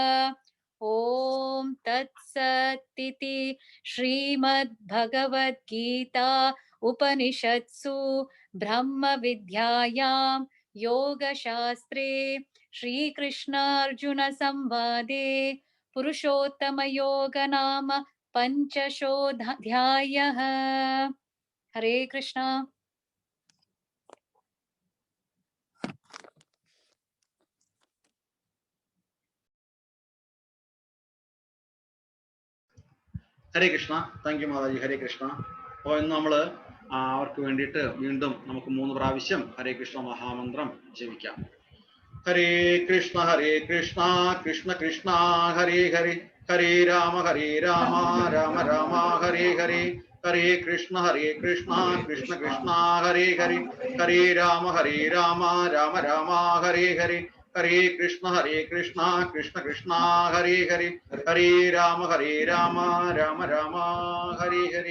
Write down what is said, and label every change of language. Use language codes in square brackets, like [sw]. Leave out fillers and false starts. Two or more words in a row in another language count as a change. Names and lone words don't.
[sa] ॐ तत्सत् इति श्रीमद्भगवद्गीता उपनिषत्सु ब्रह्मविद्यायां योगशास्त्रे श्रीकृष्णार्जुनसंवादे पुरुषोत्तमयोग नाम पंचशोऽध्यायः। हरे कृष्णा। हरे कृष्ण. [en] thank u [sa] മാതാജി. हरे कृष्ण. [ml] അപ്പോൾ ഇന്ന് നമ്മൾ അവർക്ക് വേണ്ടിയിട്ട് വീണ്ടും നമുക്ക് 3 പ്രാവശ്യം [sa] ഹരേ കൃഷ്ണ [ml] മഹാമന്ത്രം ജപിക്കാം. [sa] ഹരേ കൃഷ്ണ കൃഷ്ണ കൃഷ്ണ ഹരേ ഹരേ ഹരേ രാമ രാമ രാമ ഹരേ ഹരേ ഹരേ കൃഷ്ണ കൃഷ്ണ കൃഷ്ണ ഹരേ ഹരേ ഹരേ രാമ രാമ രാമ ഹരേ ഹരേ ഹരേ കൃഷ്ണ കൃഷ്ണ കൃഷ്ണ ഹരേ ഹരേ ഹരേ രാമ രാമ രാമ ഹരേ ഹരേ.